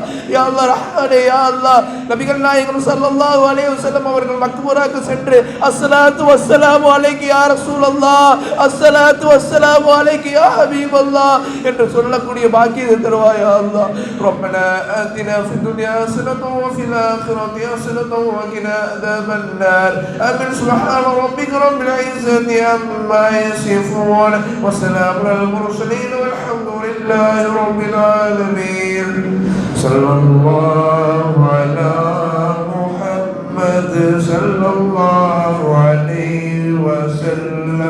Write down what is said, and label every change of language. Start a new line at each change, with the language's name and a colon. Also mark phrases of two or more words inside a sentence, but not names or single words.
Tamil: யா அல்லாஹ் ரஹ்மானே யா அல்லாஹ் நபிகள் நாயகம்
Arabic: صلى الله عليه وسلم
Tamil: அவர்கள் மக்பூராக்கு சென்று
Arabic: الصلاة والسلام عليك يا رسول الله, الصلاة والسلام عليك يا حبيب الله
Tamil: என்று சொல்லக்கூடிய பாக்கியத்தை தருவாய் யா அல்லாஹ்.
Arabic: ربنا آتنا في الدنيا حسنة وفي الآخرة حسنة وقنا عذاب النار. آمين. سبحان ربك رب العزة عما يصفون وسلام على المرسلين والحمد لله رب العالمين. صلى الله على محمد صلى الله عليه وسلم.